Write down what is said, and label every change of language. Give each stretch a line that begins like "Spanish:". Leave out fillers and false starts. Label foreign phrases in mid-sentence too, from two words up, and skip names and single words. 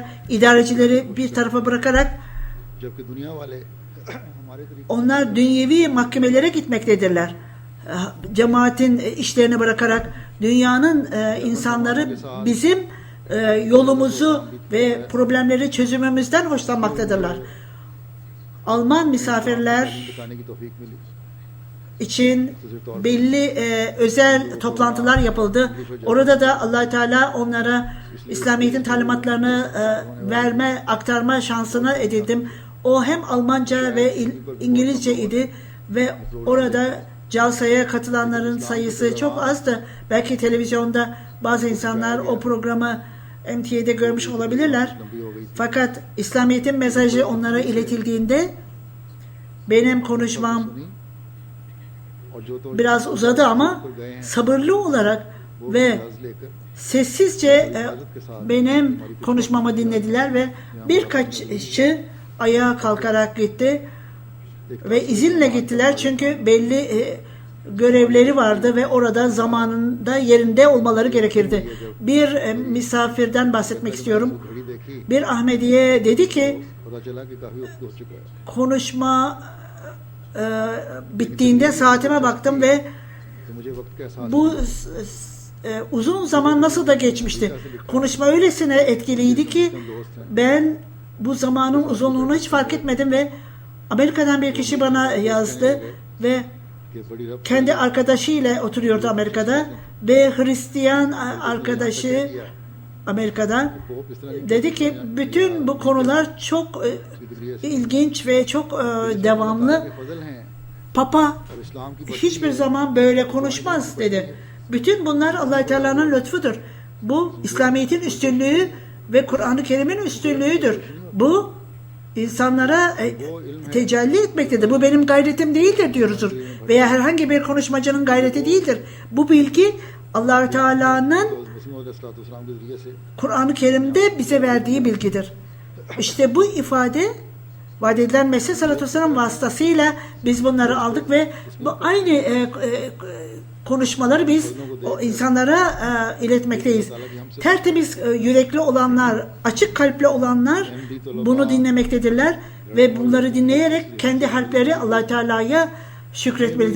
Turkish: İdarecileri bir tarafa bırakarak
Urdu: جبکہ دنیا والے ہمارے طریقے
Turkish: onlar dünyevi mahkemelere gitmektedirler. Cemaatin işlerini bırakarak dünyanın insanları bizim yolumuzu ve problemleri çözümümüzden hoşlanmaktadırlar. Alman misafirler
Urdu: دکھانے کی توفیق ملی
Turkish: için belli özel toplantılar yapıldı. Orada da Allah Teala onlara İslamiyet'in talimatlarını aktarma şansını edindim. O hem Almanca ve İngilizce idi ve orada Calsa'ya katılanların sayısı çok azdı. Belki televizyonda bazı insanlar o programı MTA'de görmüş olabilirler. Fakat İslamiyet'in mesajı onlara iletildiğinde benim konuşmam
Urdu: اور جو تو
Turkish: biraz uzadı ama sabırlı olarak ve sessizce benim konuşmamı dinlediler ve birkaçı ayağa kalkarak gitti ve izinle gittiler çünkü belli görevleri vardı ve orada zamanında yerinde olmaları gerekirdi. Bir misafirden bahsetmek istiyorum.
Urdu: گھڑی دیکھی
Turkish: Bir Ahmediye dedi ki
Urdu: پتا چلا کہ کافی وقت ہو چکا ہے
Turkish: konuşma bittiğinde saatime baktım ve
Urdu: تو مجھے وقت کا احساس
Turkish: bu uzun zaman nasıl da geçmişti. Konuşma öylesine etkiliydi ki ben bu zamanın uzunluğunu hiç fark etmedim ve Amerika'dan bir kişi bana yazdı ve
Urdu: کہ بڑی رب
Turkish: kendi arkadaşıyla oturuyordu Amerika'da ve Hristiyan arkadaşı Amerika'da
Urdu: کو اس طرح
Turkish: dedi ki bütün bu konular çok ilginç ve çok devamlı.
Urdu: کے فضل ہیں
Turkish: Papa
Urdu: اور اسلام کی
Turkish: hiçbir zaman böyle konuşmaz dedi. Bütün bunlar Allah Teala'nın lütfudur. Bu İslamiyet'in üstünlüğü ve Kur'an-ı Kerim'in üstünlüğüdür. Bu insanlara tecelli etmektedir. Bu benim gayretim değildir diyoruzdur. Veya herhangi bir konuşmacının gayreti değildir. Bu bilgi Allah Teala'nın
Urdu: مسیح موعود علیہ السلام کے ذریعے سے
Turkish: Kur'an-ı Kerim'de bize verdiği bilgidir. İşte bu ifade vaad edilen Mesih
Arabic: صلى الله عليه وسلم
Turkish: vasıtasıyla biz bunları aldık ve bu aynı konuşmaları biz o insanlara iletmekteyiz. Tertemiz yürekli olanlar, açık kalpli olanlar bunu dinlemektedirler ve bunları dinleyerek kendi harpleri Allah Teala'ya şükretmelidir.